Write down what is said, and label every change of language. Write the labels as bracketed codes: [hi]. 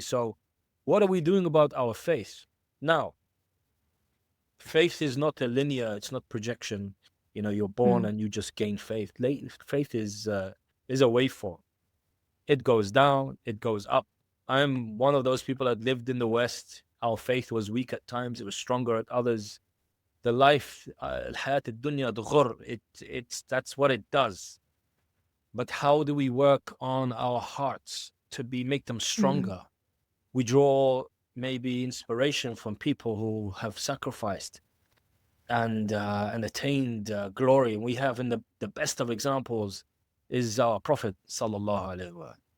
[en] So what are we doing about our faith? Now, faith is not a linear, it's not projection. You're born Mm. and you just gain faith. Faith is a waveform. It goes down, it goes up. I'm one of those people that lived in the West. Our faith was weak at times, it was stronger at others. The life, [ar] الحياة الدنيا تغر. [en] That's what it does. But how do we work on our hearts to make them Mm. stronger? We draw maybe inspiration from people who have sacrificed and attained glory. We have, in the best of examples is our Prophet sallallahu alaihi wasallam.